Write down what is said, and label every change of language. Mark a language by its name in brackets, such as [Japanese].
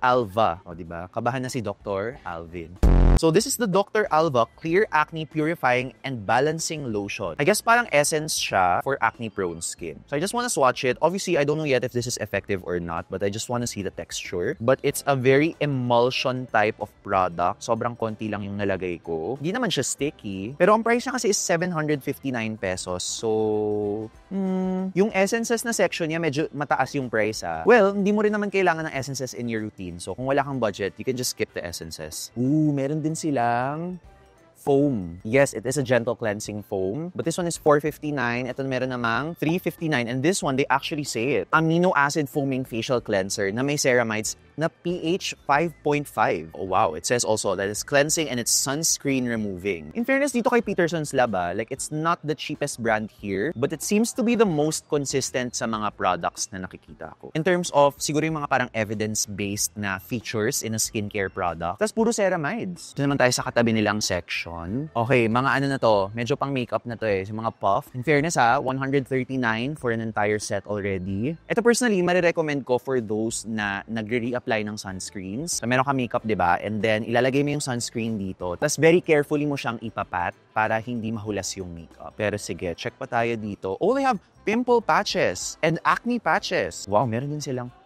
[Filipino] Alva. O, diba? Kabahan na si Dr. Alvin. [English] So this is the Dr. Alva Clear Acne Purifying and Balancing Lotion. [Filipino] I guess parang essence siya for acne-prone skin. [English] So I just want to swatch it. Obviously, I don't know yet if this is effective or not, but I just want to see the texture. But it's a very emulsion type of product. [Filipino] Sobrang konti lang yung nalagay ko. Hindi naman siya sticky. Pero ang price niya kasi is 759 pesos. So, yung essences na section niya medyo mataas yung price Well, hindi mo rin naman kailangan ng essences in your routine. [English] So kung wala kang budget, you can just skip the essences. [Filipino] Meron din silang foam. [English] Yes, it is a gentle cleansing foam. But this one is 459. [Filipino] Ito meron namang 359. [English] And this one, they actually say it. [Filipino] Amino acid foaming facial cleanser na may ceramides na pH 5.5. [English] Oh wow, it says also that it's cleansing and it's sunscreen removing. In fairness, dito kay Peterson's Lab, like it's not the cheapest brand here, but it seems to be the most consistent [Filipino] sa mga products na nakikita ko. [English] In terms of, siguro yung mga parang evidence-based na features in a skincare product. [Filipino] Tapos puro ceramides. Ito naman tayo sa katabi nilang section. Okay, mga ano na to, medyo pang makeup na to yung mga puff. [English] In fairness 139 for an entire set already. [Filipino] Ito personally, marirecommend ko for those na nagre-reapply ng sunscreens. So, meron ka makeup, diba? And then, ilalagay mo yung sunscreen dito. Tapos, very carefully mo siyang ipapat para hindi mahulas yung makeup. Pero sige, check pa tayo dito. [English] Oh, they have pimple patches and acne patches. Wow, meron din silang